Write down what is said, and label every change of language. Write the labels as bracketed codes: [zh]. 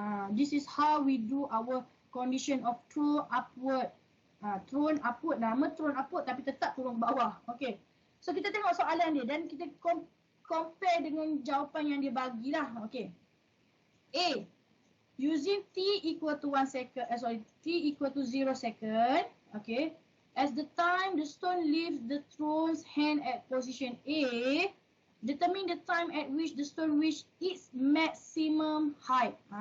[en] This is how we do our condition of throw upward. [ms] Thrown upward, nama thrown upward tapi tetap turun ke bawah. Okay. So kita tengok soalan dia dan kita compare dengan jawapan yang dia bagilah. [en] Okay. A. Using t equal to 1 second, t equal to 0 second. Okay. As the time the stone leaves the thrown's hand at position A, determine the time at which the stone reach its maximum height.